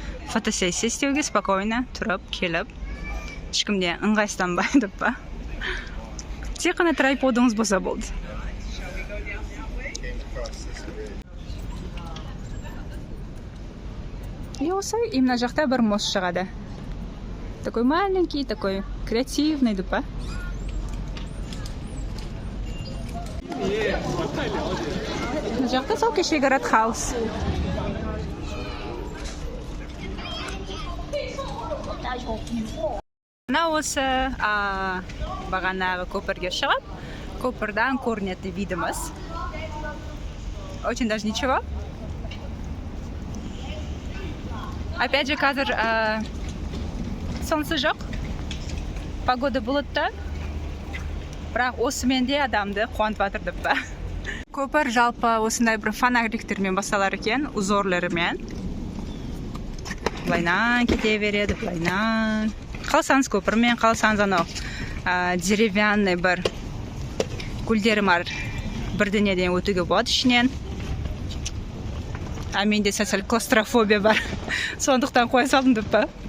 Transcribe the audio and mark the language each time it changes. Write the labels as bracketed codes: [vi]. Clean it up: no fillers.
[kk] Фотосессия істеуге спокойно тұрып, келіп, ешкімде ыңғайсызданбайды па. Тек қана трайподыңыз болса болды. И осы именно жақта бір мост шығады. [ru] Такой маленький, такой креативный, да? [kk] Жақта сол кешегі Рад Хаус. Мына осы бағанағы көпірге шығып, көпірдан көрінетін видіміз. [ru] Очень даже ничего. Опять же, [kk] қазір солнце жоқ, погода бұлтты, бірақ осымен де адамды қуантып жатыр деп па. Көпір жалпы осындай бір фонариктермен басталар екен, узорларымен. Былайнан кете береді, былайнан. Қалсаңыз көпірмен, қалсаңыз анау деревянный бір гүлдері бар, бірдеңеден өтуге болады ішінен. Менде сәл клаустрофобия бар, сондықтан қоя салдым деп па.